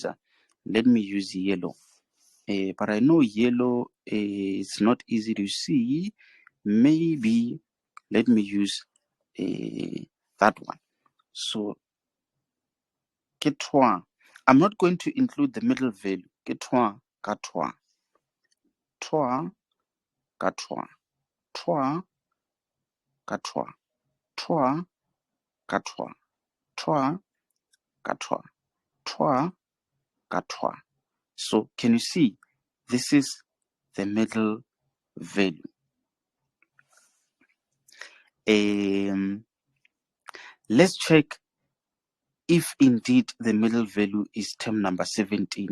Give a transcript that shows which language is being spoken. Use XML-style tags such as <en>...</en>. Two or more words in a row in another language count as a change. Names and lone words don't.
<en>Let me use yellow. But I know yellow is not easy to see. Maybe let me use that one. So, ke twa. I'm not going to include the middle value. Ke twa, ka twa. Twa, ka twa. Twa, ka twa. Twa, ka twa. Twa, ka twa. Twa, ka twa. So, can you see? This is the middle value. Let's check if indeed the middle value is term number 17.</en>